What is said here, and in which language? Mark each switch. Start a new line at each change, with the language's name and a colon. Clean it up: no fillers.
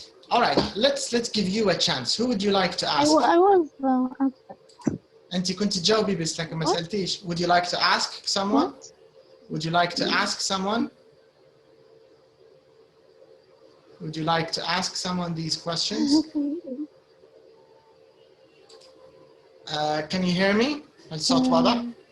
English: All right, let's give you a chance. Who would you like to ask? I was
Arabic: أنت كنت تجاوبي بس لكن ما سألتيش.
English: Would you like to ask someone? Would you like to ask someone? Would you like to ask someone these questions? Can you hear me?
Arabic: الصوت واضح?